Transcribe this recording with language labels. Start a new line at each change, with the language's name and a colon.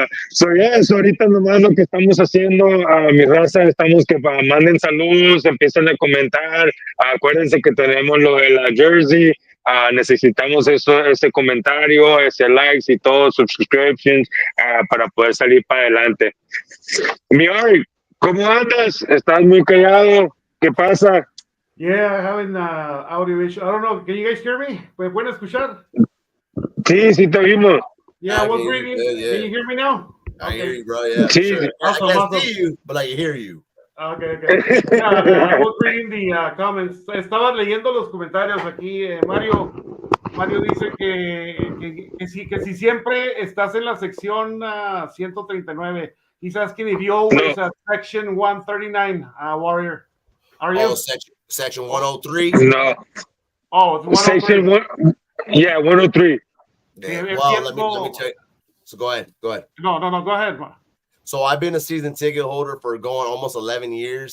Spanish: So ahorita nomás lo que estamos haciendo, mi raza, estamos que manden saludos, empiecen a comentar, acuérdense que tenemos lo de la jersey, necesitamos ese comentario, ese likes y todo, subscriptions, para poder salir para adelante. Mi Ari, ¿cómo andas? ¿Estás muy callado? ¿Qué pasa?
English: Yeah, having audio issue. I don't know. Can you guys hear me?
Spanish: ¿Me pueden escuchar? Sí, te oímos.
English: Yeah, I was reading. Yeah. Can you hear me now? I hear you, bro. Yeah,
Spanish: sí,
English: sure. Awesome, I can't see you, but I hear you. Okay. Yeah, I was reading the comments.
Spanish: Estaba leyendo los comentarios aquí. Mario dice que si siempre estás en la sección 139.
English: He's asking if you always at section 139, Warrior. Are you? Oh, section 103? No. Oh, it's 103. Section 103. Yeah, well, let me tell you. So go ahead. No, go ahead. So I've been a season ticket holder for going almost 11 years.